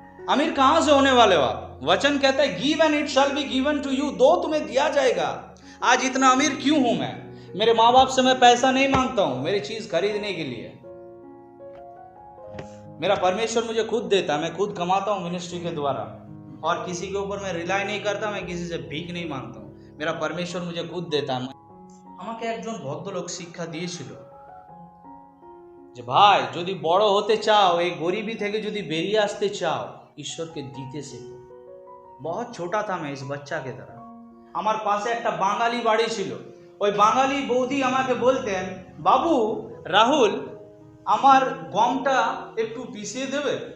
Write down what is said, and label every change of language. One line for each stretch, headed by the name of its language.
Hindi: अमीर कहां से होने वाले हो आप? वचन कहता है
English: give and it shall be given to you,
Hindi: दो तुम्हें दिया जाएगा। आज इतना अमीर क्यों हूं मैं? मेरे माँ बाप से मैं पैसा नहीं मांगता हूं मेरी चीज खरीदने के लिए। मेरा परमेश्वर मुझे खुद देता, मैं खुद कमाता हूं मिनिस्ट्री के द्वारा, और किसी के ऊपर मैं रिलाई नहीं करता, मैं किसी से भीख नहीं मांगता हूं। मेरा परमेश्वर मुझे खुद देता।
Bangla: আমাকে একজন ভদ্রলোক শিক্ষা দিয়েছিল যে ভাই, যদি বড় হতে চাও, এই গরিবি থেকে যদি বেরিয়ে আসতে চাও, ঈশ্বরকে দিতে শেখো।
Hindi: बहुत छोटा था मैं इस बच्चा के तरह।
Bangla: আমার পাশে একটা বাঙালি বাড়ি ছিল। ওই বাঙালি বৌদি আমাকে বলতেন, বাবু রাহুল, আমার গমটা একটু পিষিয়ে দেবে?